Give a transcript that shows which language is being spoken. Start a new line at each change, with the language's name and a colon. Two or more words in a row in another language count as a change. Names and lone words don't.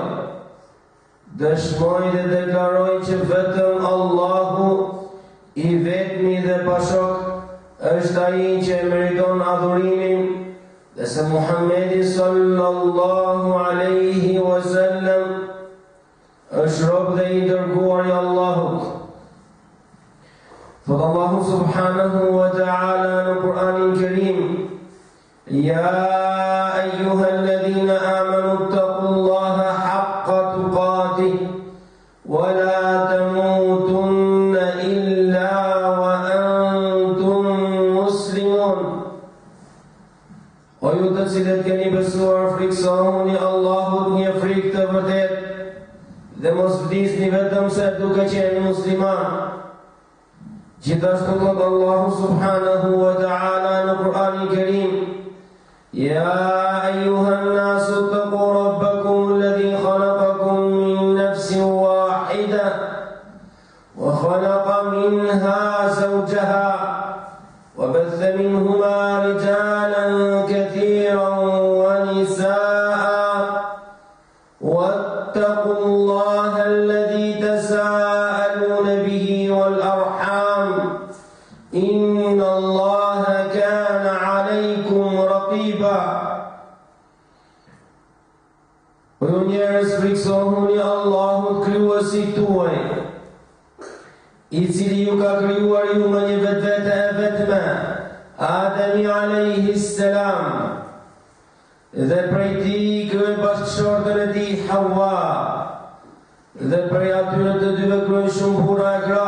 Albanian: Dëshmoj dhe deklaroj që vetëm Allahu I vetmi dhe pashok është ai që meriton adhurimin dhe se Muhammedi
Arabic: صلى الله عليه وسلم
Albanian: është rob dhe I dërguar I Allahut. Thot Allahu
Arabic: سبحانه وتعالى
Albanian: në Kur'anin Kerim:
Arabic: يا أيها الذين آمنوا اتقوا الله حق تقاته ولا تموتن إلا وأنتم مسلمون.
Albanian: O ju të cilët keni besuar, friksohuni Allahut një frikë të vërtet dhe mos vdisni vetëm se duke qenë musliman. Gjithashtu thot Allahu
Arabic: سبحانه وتعالى
Albanian: në Kur'anin Kerim:
Arabic: يا أيها الناس اتقوا ربكم الذي خلقكم من نفس واحدة وخلق منها زوجها وبث منهما رجالا كثيرا ونساء واتقوا الله الذي تساءلون به والأرحام إن الله كان عليكم رقيبا.
Albanian: O njerëz, friksohuni Allahut krijuesit tuaj, I cili ju ka krijuar ju me një vetvete e vetme, Ademi
Arabic: عليه السلام,
Albanian: dhe prej tij krijoi bashkëshortën e tij Hawa, dhe prej atyre të dyve krijoi shumë burra e gra.